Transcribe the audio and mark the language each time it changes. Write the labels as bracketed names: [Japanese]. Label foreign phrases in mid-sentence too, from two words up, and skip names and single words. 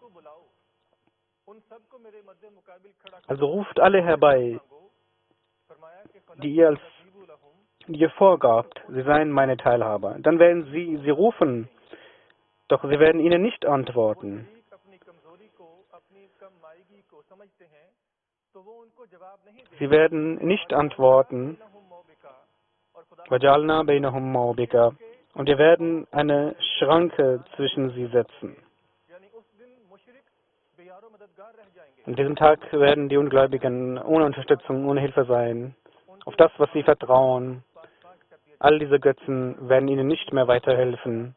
[German] Also ruft alle herbei, die ihr vorgabt, sie seien meine Teilhaber. Dann werden sie rufen, doch sie werden ihnen nicht antworten. Sie werden nicht antworten. [Arabic] وَجَعَلْنَا بَيْنَهُمْ مَوْبِقًا. [German] Und wir werden eine Schranke zwischen sie setzen. An diesem Tag werden die Ungläubigen ohne Unterstützung, ohne Hilfe sein. Auf das, was sie vertrauen, all diese Götzen werden ihnen nicht mehr weiterhelfen.